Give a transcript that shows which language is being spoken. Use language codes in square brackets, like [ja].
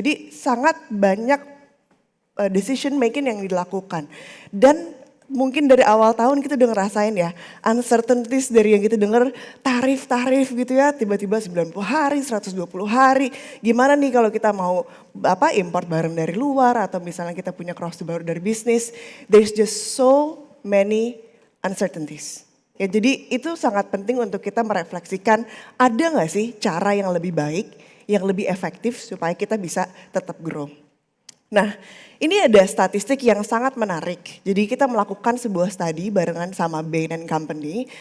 [id] Jadi sangat banyak decision making yang dilakukan. Dan mungkin dari awal tahun kita udah ngerasain ya uncertainties dari yang kita dengar tarif-tarif gitu ya. Tiba-tiba 90 hari, 120 hari. Gimana nih kalau kita mau import barang dari luar atau misalnya kita punya cross baru dari bisnis. [en] There's just so many uncertainties. [id] Ya, jadi itu sangat penting untuk kita merefleksikan ada nggak sih cara yang lebih baik, yang lebih efektif supaya kita bisa tetap grow. Nah ini ada statistik yang sangat menarik. Jadi kita melakukan sebuah studi barengan sama Bain & Company.